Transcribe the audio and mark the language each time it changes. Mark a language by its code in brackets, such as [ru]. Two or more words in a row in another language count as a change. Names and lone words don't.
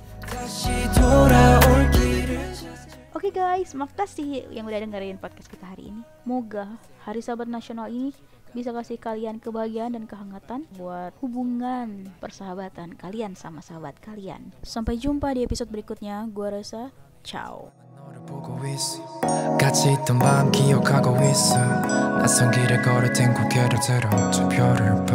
[id] Oke guys, makasih yang udah dengerin podcast kita hari ini. Moga Hari Sahabat Nasional ini bisa kasih kalian kebahagiaan dan kehangatan buat hubungan persahabatan kalian sama sahabat kalian. Sampai jumpa di episode berikutnya. Gua Resa, ciao. [ko] 같이 있던 밤 기억하고 있어 낯선 길을 걸을 땐 고개를 들어 두 별을